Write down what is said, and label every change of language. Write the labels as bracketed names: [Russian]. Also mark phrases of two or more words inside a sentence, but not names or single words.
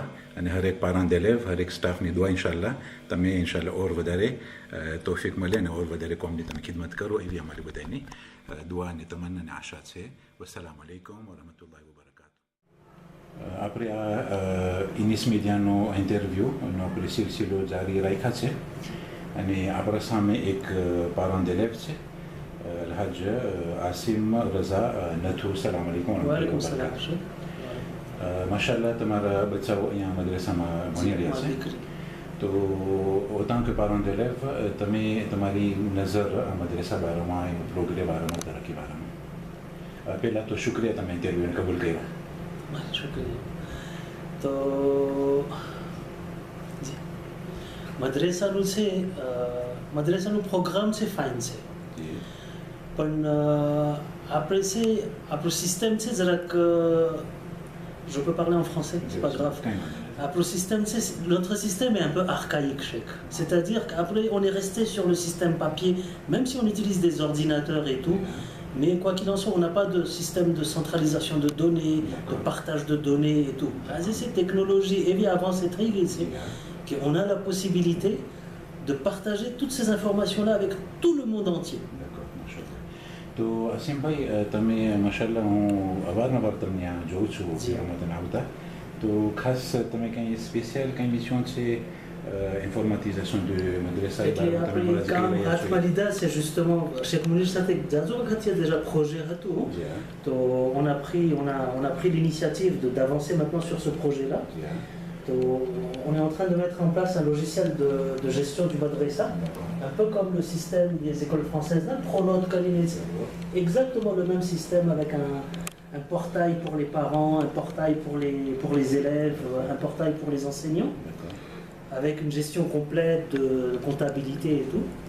[Gujarati] અને હરેક [French] parent d'élève [Gujarati] હરેક સ્ટાફની દુઆ ઇન્શાલ્લાહ તમે ઇન્શાલ્લાહ ઓર વધારે તોફીક મળે અને ઓર વધારે કોમની તમે ખિદમત કરો એવી અમારી બધાની દુઆ અને તમન્ના અને આશા છે [Arabic] والسلام عليكم ورحمة الله وبركاته [Gujarati] આપણે આ ઇનિસ મીડિયાનો ઇન્ટરવ્યૂનો આપણે સિલસિલો જારી રાખ્યા છે અને આપણા સામે એક [French] parent d'élève [Gujarati] છે અલહાજ આસિમ રઝા નથુ [Arabic] سلام عليكم [Gujarati] માશાલ્લાહ તમારા બચ્ચાઓ અહીંયા મદ્રેસામાં ભણી રહ્યા છે તો [French] autant que parent d'élèves [Gujarati] તમે તમારી નજર આ મદ્રેસા બારામાં પ્રોગ્રેસ બારામાં તરક્કી બારામાં પહેલાં તો શુક્રિયા તમે ઇન્ટરવ્યૂને કબૂલ કર્યો શુક્રિયા તો મદ્રેસાનું છે મદ્રેસાનું પ્રોગ્રામ છે ફાઇન છે પણ આપણે છે આપણું સિસ્ટમ છે જરાક [French] je peux parler en français, c'est pas grave. Notre système est un peu archaïque, Cheikh. C'est-à-dire qu'après, on est resté sur le système papier, même si on utilise des ordinateurs et tout, mais quoi qu'il en soit, on n'a pas de système de centralisation de données, de partage de données et tout. Cette technologie, et bien avant cette règle, c'est qu'on a la possibilité de partager toutes ces informations-là avec tout le monde entier. [Gujarati] તો અસીમભાઈ તમે માશાલ્લાહ હું અવારનવાર તમને આ જોઉં છું રમતને આવતા તો ખાસ તમે કંઈ સ્પેશિયલ કંઈ મિશન છે [French] informatisation de [Gujarati] મદ્રેસા હાથમાં લીધા [French] c'est justement Cheikh Mounir [Gujarati] સાથે જાજો વખત [French] déjà projet [Gujarati] હતું તો [French] on a pris l'initiative d'avancer maintenant sur ce projet-là. On est en train de mettre en place un logiciel de gestion du madrasa, un peu comme le système des écoles françaises, Pronote, Kalinet, exactement le même système avec un portail pour les parents, un portail pour les élèves, un portail pour les enseignants, avec une gestion complète de comptabilité et tout.